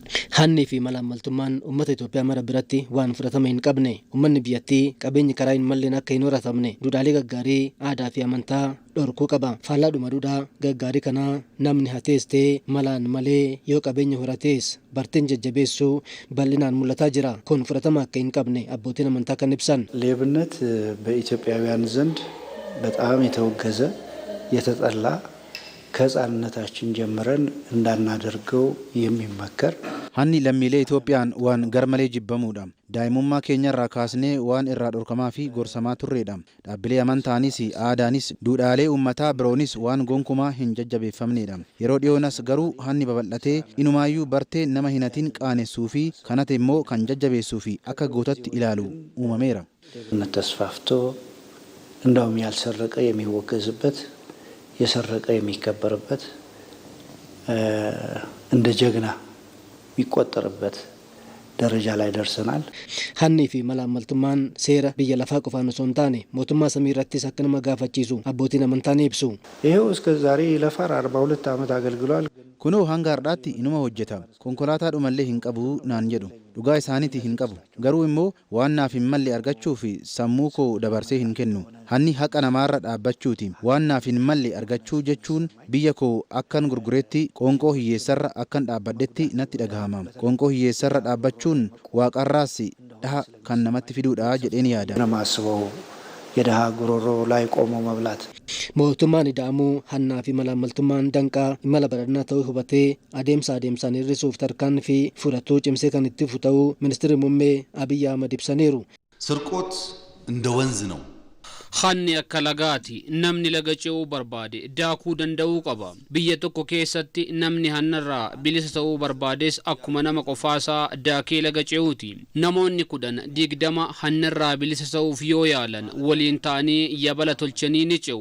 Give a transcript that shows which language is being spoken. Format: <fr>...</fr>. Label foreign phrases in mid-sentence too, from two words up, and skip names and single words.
<om>Hanni fi malaammaltummaan uummata Itoophiyaa mara biratti waan fudhatama hin qabne, uummanni biyyattii qabeenyi karaa hin malleen akka hin horatamne, duudhaalee gaggaarii aadaa fi amantaa dhorkuu qaba. Faallaadhuma duudhaa gaggaarii kanaa namni hatees ta'ee malaan malee yoo qabeenya horatees barteen jajjabeessuu bal'inaan mul'ataa jira. Kun fudhatama akka hin qabne abbootiin amantaa kan ibsan.</om> <am>ሌብነት በኢትዮጵያውያን ዘንድ በጣም የተወገዘ የተጠላ ከሕፃንነታችን ጀምረን እንዳናደርገው የሚመከር</am> <om>Hanni lammiilee Itoophiyaan waan garmalee jibbamuudha. Daa'imummaa keenyarraa kaasnee waan irraa dhorkamaa fi gorsamaa turreedha. Dhaabbilee amantaanis aadaanis duudhaalee uummataa biroonis waan gonkumaa hin jajjabeeffamneedha. Yeroo dhiyoonas garuu hanni babal'atee inumaayyuu bartee nama hinatiin qaanessuu fi kanate immoo kan jajjabeessuu fi akka gootatti ilaalu uumameera.</om> <am>ተስፋፍቶ እንደውም ያልሰረቀ የሚወገዝበት የሰረቀ የሚከበርበት እንደ ጀግና የሚቆጠርበት ደረጃ ላይ ደርሰናል።</am> <om>Hanni fi malaammaltummaan seera biyya lafaa qofaan osoo hin taane mootummaa samii irrattis akka nama gaafachiisu abbootiin amantaa ni ibsu.</om> <am>ይሄው እስከ ዛሬ ይለፋር 42 ዓመት አገልግሏል።</am> <om>Kunoo hanga har'aatti inuma hojjeta. Konkolaataadhumallee hin qabu naan jedhu. Dhugaa isaaniiti hin qabu. Garuu immoo waan naaf hin malle argachuu fi sammuu koo dabarsee hin kennu. Hanni haqa namaarra dhaabbachuuti. Waan naaf hin malle argachuu jechuun biyya koo akkan gurgureetti qoonqoo hiyyeessarra akkan dhaabbadhetti natti dhagahama. Qoonqoo hiyyeessarra dhaabbachuun waaqarraas dhaha kan namatti fiduudha jedheen yaada.</om> <am>ነማስበው የደሃ ጉሮሮ ላይ ቆሞ መብላት</am> <om>Mootummaan ida'amuu hannaa fi malaammaltummaan danqaa imala badhaadhinaa ta'uu hubatee adeemsaan hir'isuuf tarkaanfii fi fudhatuu cimsee kan itti fufu ta'uu ministeerri muummee Abiyyi Ahmad ibsaniiru.</om> <am>ስርቆት እንደ ወንዝ ነው።</am> <om>Hanni akka lagaati namni laga ce'uu barbaade daakuu danda'uu qaba. Biyya tokko keessatti namni hannarraa bilisa ta'uu barbaades akkuma nama qofaasaa daakee laga ce'uuti. Namoonni 10-20 hannarraa bilisa ta'uuf yoo yaalan waliin ta'anii yabala tolchanii ni ce'u.</om>